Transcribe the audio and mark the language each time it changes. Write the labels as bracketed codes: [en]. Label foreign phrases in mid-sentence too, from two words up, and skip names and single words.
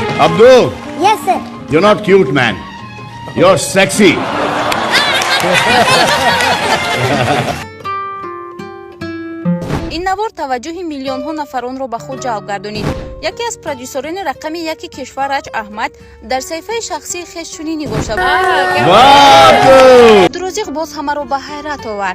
[en] Abdul, Yes, sir. you're not cute, man. You're sexy. [tg] ин навор таваҷҷӯҳи миллионҳо нафаронро ба худ ҷалб гардонид. яке аз продюсерони рақами яки кишвар Раҷ Аҳмад дар саҳифаи шахсии хеш чунин нигошта буд. Абдурозиқ боз ҳамаро ба ҳайрат овард.